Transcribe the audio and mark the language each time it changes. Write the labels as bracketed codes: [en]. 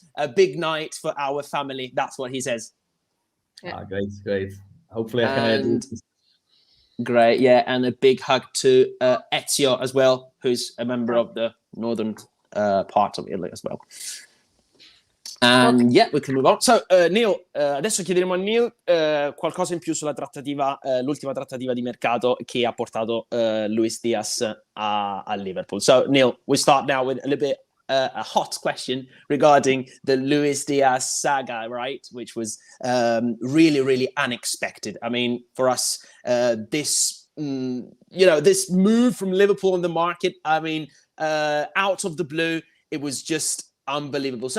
[en] A big night for our family. That's what he says. Yeah. Great. Hopefully I can Great, yeah, and a big hug to Ezio as well, who's a member of the northern part of Italy as well. And yeah, we can move on. [it] So Neil, adesso chiederemo a Neil qualcosa in più sulla trattativa, l'ultima trattativa di mercato che ha portato Luis Díaz a Liverpool. [en] So Neil, we start now with a little bit a hot question regarding the Luis Díaz saga, right? Which was really unexpected. I mean, for us, this move from Liverpool on the market, I mean, out of the blue, it was just unbelievable.